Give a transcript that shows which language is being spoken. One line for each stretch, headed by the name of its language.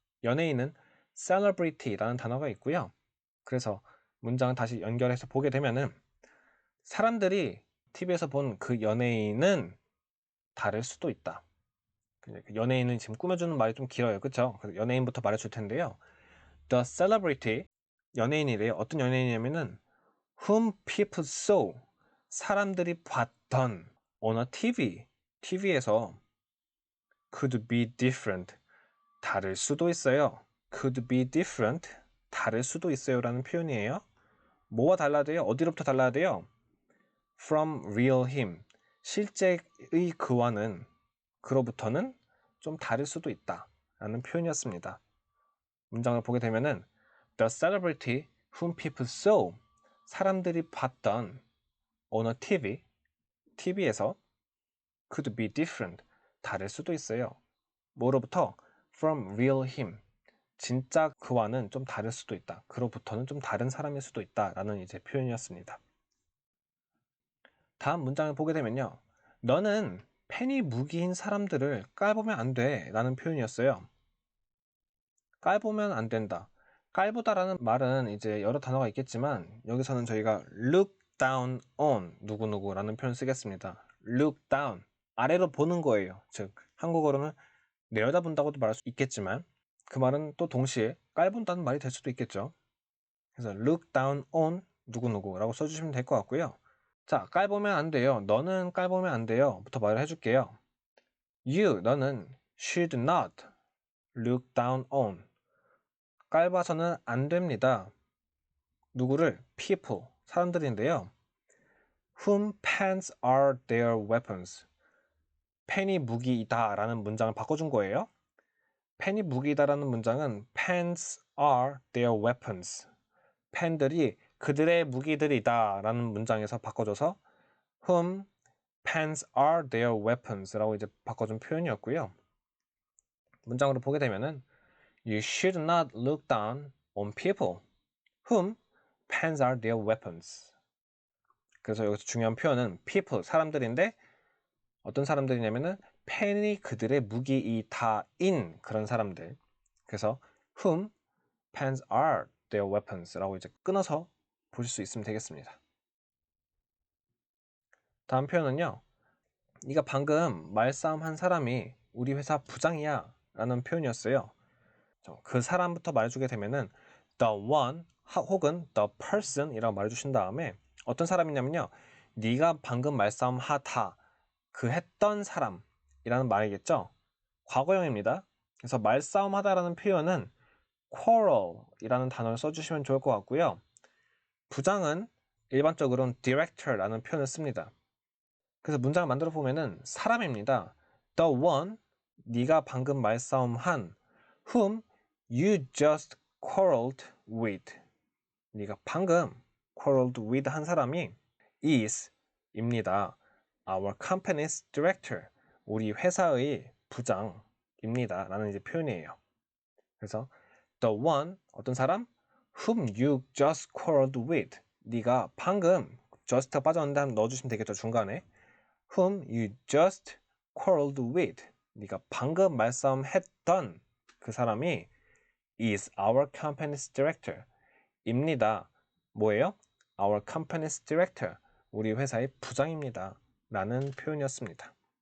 Korean: 연예인은 celebrity라는 단어가 있고요. 그래서 문장을 다시 연결해서 보게 되면은 사람들이 TV에서 본 그 연예인은 다를 수도 있다. 그 연예인은 지금 꾸며주는 말이 좀 길어요. 그쵸? 그래서 연예인부터 말해줄 텐데요.
English: The celebrity, 연예인이래요.
Korean: 어떤 연예인이냐면은
English: whom people saw, 사람들이 봤던 on a TV, TV에서 could be different,
Korean: 다를 수도 있어요.
English: could be different,
Korean: 다를 수도 있어요 라는 표현이에요. 뭐와 달라야 돼요? 어디로부터 달라야 돼요?
English: from real him,
Korean: 실제의 그와는, 그로부터는 좀 다를 수도 있다 라는 표현이었습니다.
English: 문장을 보게 되면은 The celebrity whom people saw,
Korean: 사람들이 봤던
English: on a TV에서 could be different,
Korean: 다를 수도 있어요. 뭐로부터?
English: From real him,
Korean: 진짜 그와는 좀 다를 수도 있다. 그로부터는 좀 다른 사람일 수도 있다 라는 이제 표현이었습니다. 다음 문장을 보게 되면요. 너는 펜이 무기인 사람들을 깔보면 안 돼 라는 표현이었어요. 깔보면 안 된다. 깔보다라는 말은 이제 여러 단어가 있겠지만 여기서는 저희가 look down on 누구누구라는 표현 쓰겠습니다. look down, 아래로 보는 거예요. 즉 한국어로는 내려다본다고도 말할 수 있겠지만 그 말은 또 동시에 깔본다는 말이 될 수도 있겠죠. 그래서 look down on 누구누구라고 써주시면 될 것 같고요. 자, 깔보면 안 돼요. 너는 깔보면 안 돼요. 부터 말을 해줄게요.
English: You, 너는 should not look down on.
Korean: 깔봐서는 안 됩니다. 누구를? people, 사람들인데요.
English: Whom pens are their weapons.
Korean: 펜이 무기이다 라는 문장을 바꿔준 거예요. 펜이 무기이다 라는 문장은
English: pens are their weapons.
Korean: 펜들이 그들의 무기들이다 라는 문장에서 바꿔줘서
English: whom pens are their weapons
Korean: 라고 이제 바꿔준 표현이었고요.
English: 문장으로 보게 되면은 You should not look down on people whom pens are their weapons.
Korean: 그래서 여기서 중요한 표현은 people, 사람들인데 어떤 사람들이냐면은 펜이 그들의 무기이다인 그런 사람들. 그래서
English: whom pens are their weapons
Korean: 라고 이제 끊어서 보실 수 있으면 되겠습니다. 다음 표현은요. 네가 방금 말싸움 한 사람이 우리 회사 부장이야 라는 표현이었어요. 그 사람부터 말해주게 되면은 the one 혹은 the person 이라고 말해주신 다음에 어떤 사람이냐면요. 네가 방금 말싸움 하다, 그 했던 사람이라는 말이겠죠. 과거형입니다. 그래서 말싸움 하다라는 표현은 quarrel 이라는 단어를 써주시면 좋을 것 같고요. 부장은 일반적으로는 director라는 표현을 씁니다. 그래서 문장을 만들어 보면은 사람입니다.
English: The one,
Korean: 네가 방금 말싸움 한
English: whom you just quarreled with.
Korean: 네가 방금 quarreled with 한 사람이 is 입니다.
English: Our company's director.
Korean: 우리 회사의 부장입니다. 라는 이제 표현이에요. 그래서 the one, 어떤 사람?
English: whom you just quarreled with.
Korean: 네가 방금 just 빠졌는데 한번 넣어주시면 되겠죠. 중간에.
English: whom you just quarreled with.
Korean: 네가 방금 말싸움했던 그 사람이
English: is our company's director.
Korean: 입니다. 뭐예요?
English: Our company's director.
Korean: 우리 회사의 부장입니다. 라는 표현이었습니다.